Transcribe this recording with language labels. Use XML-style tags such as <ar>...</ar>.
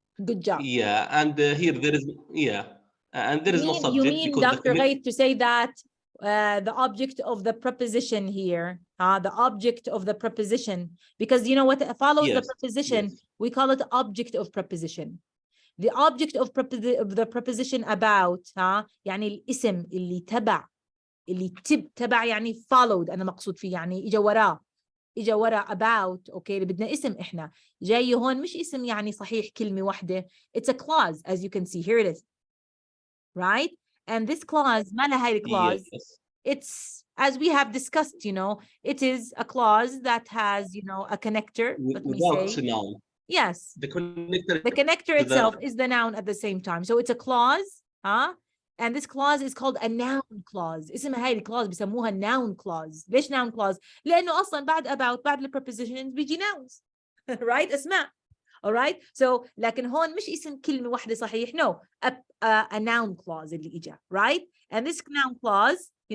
<en>Good job. Yeah, and here there is, and there is no subject. You mean, Dr. Ghait, to say that the object of the preposition here, the object of the preposition, because you know what follows the preposition, we call it object of preposition.</en> <ar>The object of the preposition about, يعني الاسم اللي تبع تبع يعني followed، أنا مقصود فيه يعني إجا وراه about، أوكي اللي بدنا اسم إحنا جاي هون مش اسم يعني صحيح كلمة واحدة.</ar> <en>It's a clause, as you can see here it is, right? And this clause</en> <ar>ما لها هاي</ar> <en>clause. It's, as we have discussed, it is a clause that has, a connector. Let me say. Noun. Yes. The connector itself is the noun at the same time. So it's a clause, and this clause is called a noun clause.</en> <ar>اسمها هاي الكلاوز بيسموها noun clause. ليش noun clause؟ لأنه أصلاً بعد about بعد الprepositions بيجي nouns, right? أسماء.</ar> <en>All right. So</en> <ar>لكن هون مش اسم كلمة واحدة صحيح.</ar> <en>No, a noun clause</en> <ar>اللي إجا,</ar> <en>right? And this noun clause,</en>